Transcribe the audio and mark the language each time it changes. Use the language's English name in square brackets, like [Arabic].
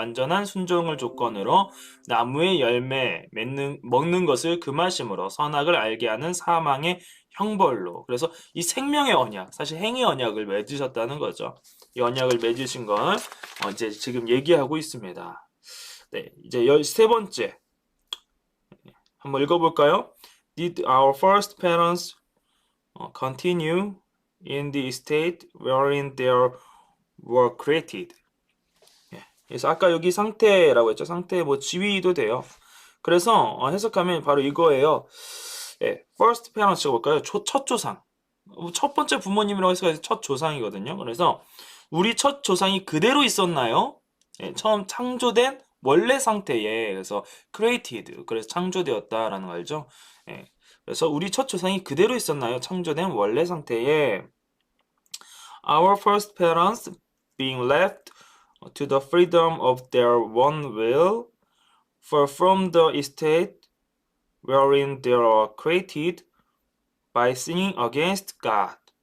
[Korean] 완전한 순종을 조건으로 나무의 열매 먹는 것을 금하심으로 선악을 알게 하는 사망의 형벌로. 그래서 이 생명의 언약, 사실 행의 언약을 맺으셨다는 거죠. 이 언약을 맺으신 걸 이제 지금 얘기하고 있습니다. 네, 이제 13번째 한번 읽어볼까요? [English] Did our first parents continue in the state wherein they were created? [Korean] 예, 그래서 아까 여기 상태라고 했죠. 상태 뭐 지위도 돼요. 그래서 해석하면 바로 이거예요. 예, [English] first parents [Korean] 가 볼까요? 첫 조상. 첫 번째 부모님이라고 해서 첫 조상이거든요. 그래서 우리 첫 조상이 그대로 있었나요? 예, 처음 창조된 원래 상태에 그래서 created 그래서 창조되었다라는 거 알죠? 예, 그래서 우리 첫 조상이 그대로 있었나요? 창조된 원래 상태에 [English] Our first parents being left to the freedom of their own will, for from the estate wherein they are created by sinning against God.